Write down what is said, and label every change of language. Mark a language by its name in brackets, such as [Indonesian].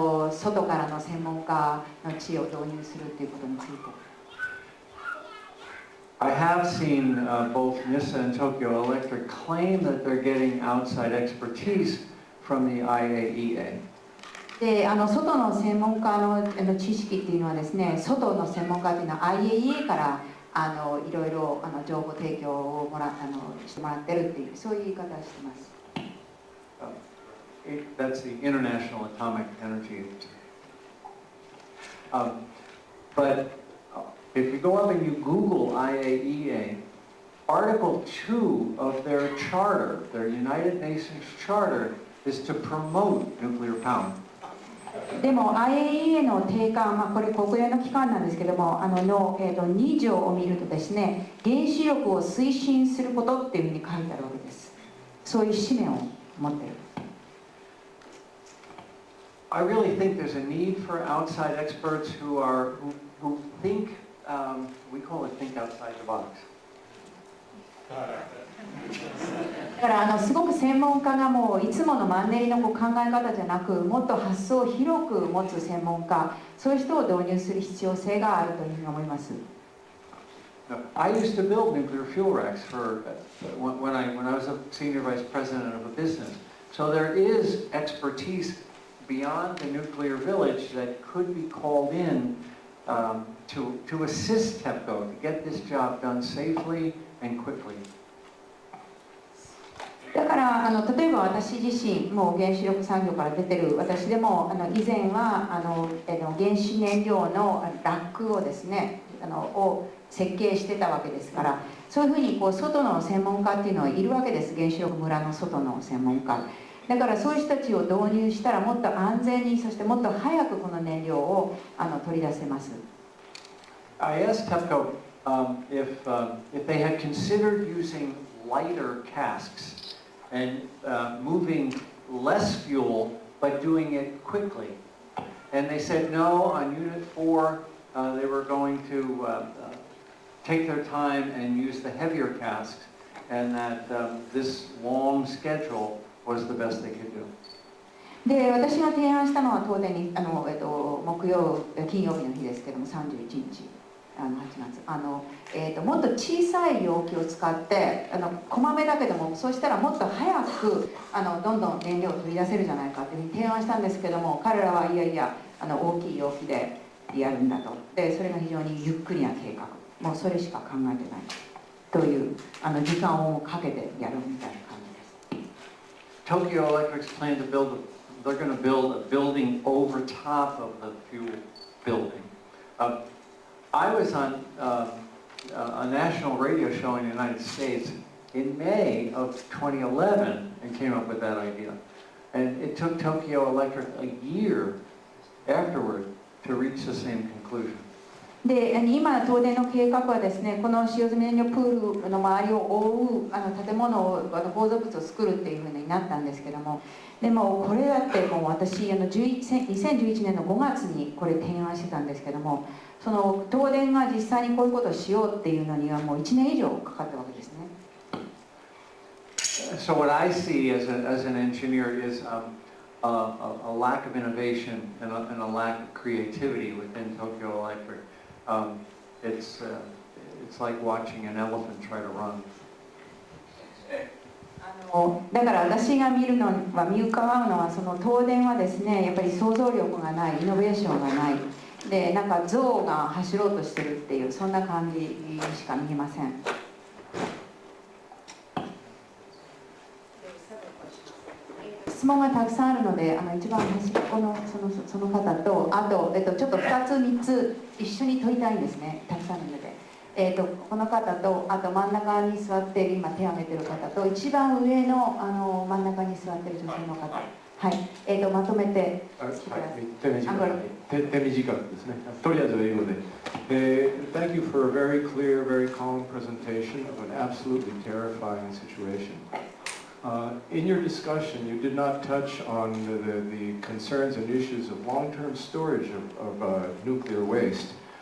[Japanese] 外からの専門家の知恵を導入するということについて。 [English] I have seen both NISA and Tokyo Electric claim that they're getting outside expertise from the IAEA. [Japanese] で外の専門家の知識っていうのはですね、外の専門家っていうのは IAEA からいろいろ情報提供をしてもらってるっていうそういう言い方をしてます。 [English] That's the International Atomic Energy Agency. But if you go up and you Google IAEA, Article 2 of their charter, their United Nations Charter, is to promote nuclear power. [Japanese] でも IAEA の定款、これ国連の機関なんですけども、2条を見るとですね、原子力を推進することっていうふうに書いてあるわけです。そういう使命を持っている。 [English] I really think there's a need for outside experts who think, we call it think outside the box. [Japanese] だからすごく専門家がもういつものマンネリの考え方じゃなく、もっと発想を広く持つ専門家、そういう人を導入する必要性があるというふうに思います。 [English] I used to build nuclear fuel racks when I was a senior vice president of a business. So there is expertise beyond the nuclear village that could be called in to assist TEPCO to get this job done safely and quickly. [Japanese] だから例えば私自身もう原子力産業から出てる私でも以前は原子燃料のラックをですねを設計してたわけですから、そういうふうに外の専門家っていうのはいるわけです。原子力村の外の専門家だから、そういう人たちを導入したらもっと安全に、そしてもっと早くこの燃料を取り出せます。 [English] I asked TEPCO if they had considered using lighter casks and moving less fuel, but doing it quickly. And they said no, on Unit 4, they were going to take their time and use the heavier casks, and that this long schedule was the best they could do. [Japanese] で、私が提案したのは東電に金曜日の日ですけども、31日8月もっと小さい容器を使ってこまめだけども、そうしたらもっと早くどんどん燃料を取り出せるじゃないかというふうに提案したんですけども、彼らはいやいや大きい容器でやるんだと。でそれが非常にゆっくりな計画、もうそれしか考えてないという時間をかけてやるみたいな感じです。 [English] Tokyo Electric's plan to build they're going to build a building over top of the fuel building. I was on a national radio show in the United States in May of 2011 and came up with that idea. And it took Tokyo Electric a year afterward to reach the same conclusion. [Japanese] で今、東電の計画はですね、この使用済み燃料プールの周りを覆う建物を構造物を作るっていうふうになったんですけども、でもこれだってもう私2011年の5月にこれ提案してたんですけども、その東電が実際にこういうことをしようっていうのにはもう1年以上かかったわけですね。 [English] So what I see as an engineer is a lack of innovation and a lack of creativity within Tokyo Electric. It's like watching an elephant try to run. [Japanese] だから私が見伺うのは、その東電はですね、やっぱり想像力がない、イノベーションがないで、なんか象が走ろうとしてるっていう、そんな感じしか見えません。質問がたくさんあるので、一番端っこのその方と、あと、ちょっと2つ3つ一緒に取りたいんですね、たくさんあるので。この方と、あと真ん中に座っている、今手を挙げている方と、一番上の真ん中に座っている女性の方、はい、まとめてしてください。手短ですね。とりあえず英語で。 [English] Thank you for a very clear, very calm presentation of an absolutely terrifying situation. In your discussion, you did not touch on the concerns and issues of long-term storage of nuclear waste.